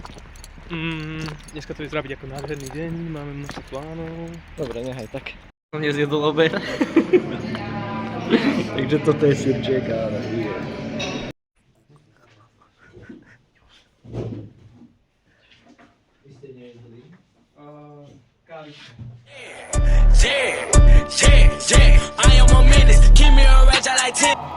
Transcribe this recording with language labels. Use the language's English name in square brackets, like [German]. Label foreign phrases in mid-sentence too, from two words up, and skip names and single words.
[Slovak] Dneska to vyzerá byť ako nádherný deň, máme množstvo plánov. Dobre, nechaj tak. Som nezjedol obed. Takže toto je sirček a je. Vy ste nejedli? Kávička. [English] Yeah, I am a menace. Keep me a ratchet like 10.